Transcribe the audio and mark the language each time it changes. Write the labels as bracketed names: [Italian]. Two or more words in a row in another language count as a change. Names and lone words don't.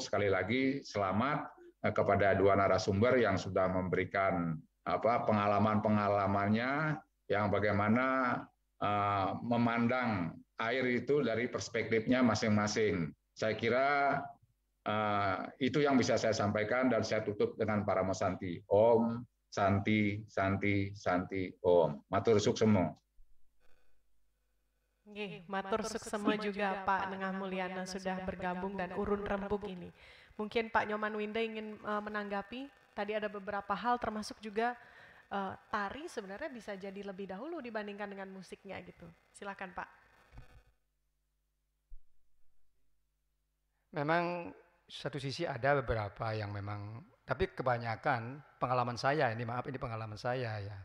[Indonesian] Sekali lagi selamat kepada dua narasumber yang sudah memberikan pengalaman-pengalamannya yang bagaimana memandang air itu dari perspektifnya masing-masing. Saya kira itu yang bisa saya sampaikan dan saya tutup dengan Paramo Santi. [Sanskrit] Om, Santi, Santi, Santi, Om. [Balinese] Matur suksemo. Matur suksemo [Indonesian] juga Pak Nengah Mulyana sudah bergabung dan urun rembuk ini. Mungkin Pak Nyoman Winda ingin menanggapi, tadi ada beberapa hal termasuk juga tari sebenarnya bisa jadi lebih dahulu dibandingkan dengan musiknya gitu. Silakan Pak. Memang satu sisi ada beberapa yang memang, tapi kebanyakan pengalaman saya ini, maaf ini pengalaman saya ya.